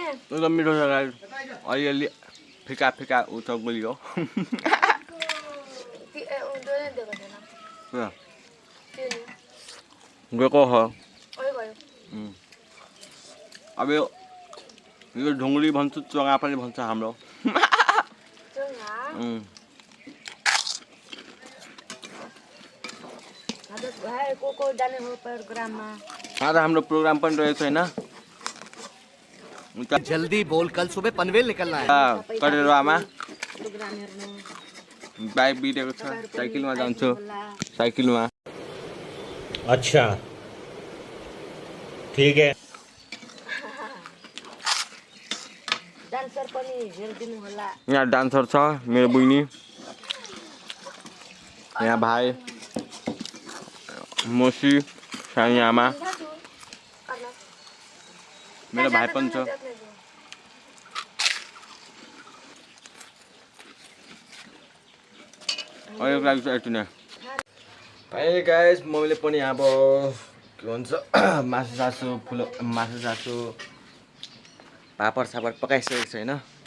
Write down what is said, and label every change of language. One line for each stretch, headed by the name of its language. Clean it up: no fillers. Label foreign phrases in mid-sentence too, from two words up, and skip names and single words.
Nepali: एकदम मिठो छ अलिअलि फिका फिका उता गुलियो गएको हो अब यो ढुङ्ग्री भन्छ चोङा पनि भन्छ हाम्रो आज हाम्रो प्रोग्राम पनि रहेछ होइन
Hindi: जल्दी बोल कल सुबह पनवेल निकलना है
Nepali: कटेरोमा बाइक बितेको छ साइकलमा जान्छु साइकलमा
Hindi: अच्छा ठीक है
Nepali: डान्सर पनि हेरिदिनु होला यहाँ डान्सर छ मेरो बहिनी यहाँ भाइ मसी सानी आमा मेरो भाइ पनि छ अहिलेको लागि चाहिँ यति नै भाइ गाइस मम्मीले पनि अब के भन्छ मासु सासु पापड सापड पकाइसकेको छ होइन